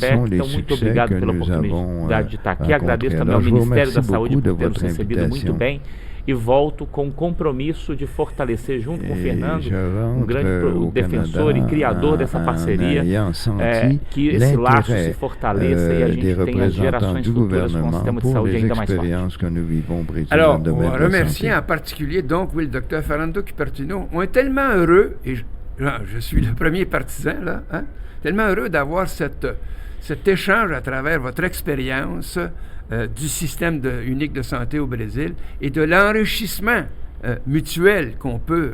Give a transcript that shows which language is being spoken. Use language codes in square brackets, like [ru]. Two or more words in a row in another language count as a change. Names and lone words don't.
[pt] Então, muito obrigado pela oportunidade de estar aqui. Agradeço também ao Ministério da Saúde por ter nos recebido muito bem. E volto com o compromisso de fortalecer, junto com o Fernando, um grande defensor e criador dessa parceria, que esse laço se fortaleça e a gente tenha gerações futuras com um sistema de saúde ainda mais forte. [fr] Alors, on remercie en particulier donc le docteur Fernando Cupertino. On est tellement heureux, et je suis le premier partisan, là, hein, tellement heureux d'avoir cet échange à travers votre expérience du système unique de santé au Brésil et de l'enrichissement mutuel qu'on peut.